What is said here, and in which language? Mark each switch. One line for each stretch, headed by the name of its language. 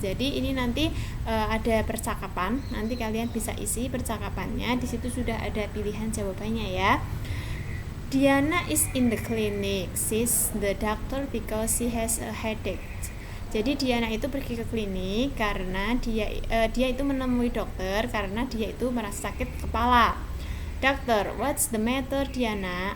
Indonesian: Jadi ini nanti ada percakapan, nanti kalian bisa isi percakapannya. Di situ sudah ada pilihan jawabannya ya.
English: Diana is in the clinic, sees the doctor because she has a headache.
Indonesian: Jadi Diana itu pergi ke klinik karena dia itu menemui dokter karena dia itu merasa sakit kepala.
English: Doctor, what's the matter Diana?